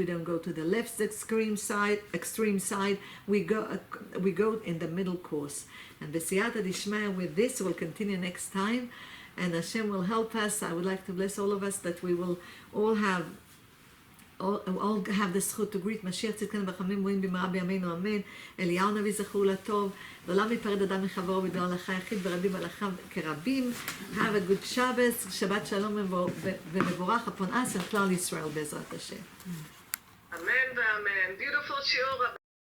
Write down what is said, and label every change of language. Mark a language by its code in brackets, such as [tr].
[en] We don't go to the left extreme side. We go in the middle course. And B'siyata Dishmaya, with this, we'll continue next time. And Hashem will help us. I would like to bless all of us that we will all have the zchut to greet Mashiach tzidkenu [he] b'chamim רואים במהרה בימינו אמן. אליהו הנביא זכור לטוב, לעולם ייפרד אדם מחברו בדבר הלכה יחיד ורבים הלכה כרבים. [en] Have a good Shabbos, [he] שבת שלום ומבורך [en] upon us and [he] כלל ישראל בעזרת השם. אמן ואמן. Beautiful שיעור.